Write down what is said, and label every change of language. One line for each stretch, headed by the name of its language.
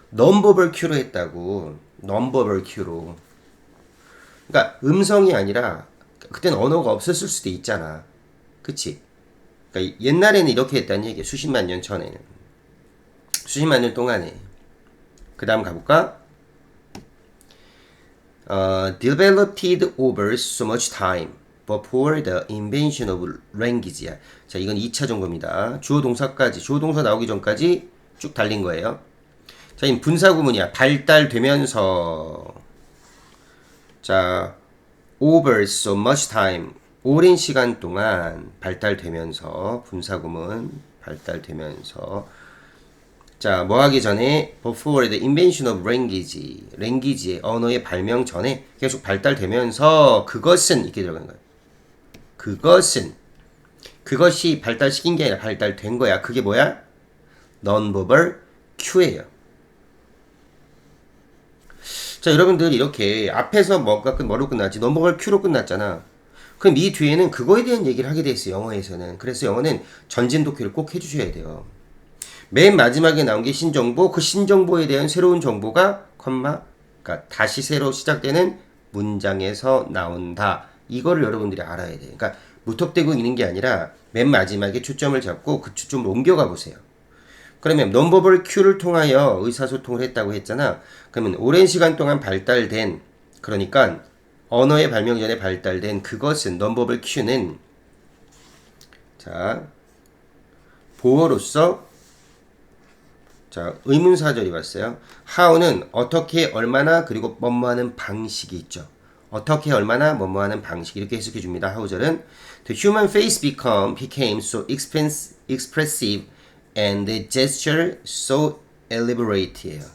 Korean: 넘버벌 큐로 했다고 넘버벌 큐로 그러니까 음성이 아니라 그때는 언어가 없었을 수도 있잖아 그치? 그러니까 옛날에는 이렇게 했다는 얘기야 수십만 년 전에는 수십만 년 동안에 그 다음 가볼까?
English: Developed over so much time before the invention of language야.
Korean: 자, 이건 2차 정보입니다. 주어 동사까지, 주어 동사 나오기 전까지 쭉 달린 거예요. 자, 이 분사구문이야. 발달되면서. 자,
English: over so much time.
Korean: 오랜 시간 동안 발달되면서, 분사구문, 발달되면서. 자, 뭐 하기 전에
English: before the invention of language,
Korean: language의 언어의 발명 전에 계속 발달되면서 그것은 이렇게 들어가는 거예요. 그것이 발달시킨 게 아니라 발달된 거야. 그게 뭐야? non-verbal cue예요. 자, 여러분들 이렇게 앞에서 뭐로 끝났지? non-verbal cue로 끝났잖아. 그럼 이 뒤에는 그거에 대한 얘기를 하게 돼 있어요. 영어에서는. 그래서 영어는 전진독해를 꼭 해주셔야 돼요. 맨 마지막에 나온 게 신정보, 그 신정보에 대한 새로운 정보가 그러니까 다시 새로 시작되는 문장에서 나온다. 이거를 여러분들이 알아야 돼요. 그러니까 무턱대고 있는 게 아니라 맨 마지막에 초점을 잡고 그 초점을 옮겨가 보세요. 그러면 non-verbal cue를 통하여 의사소통을 했다고 했잖아. 그러면 오랜 시간 동안 발달된 그러니까 언어의 발명 전에 발달된 그것은 non-verbal cue는 자 보어로서 자, 의문사절이 왔어요. how는 어떻게, 얼마나, 그리고 뭐뭐하는 방식이 있죠. 어떻게, 얼마나, 뭐뭐하는 방식 이렇게 해석해 줍니다.
English: how절은 The human face became so expressive and the gesture so elaborate예요.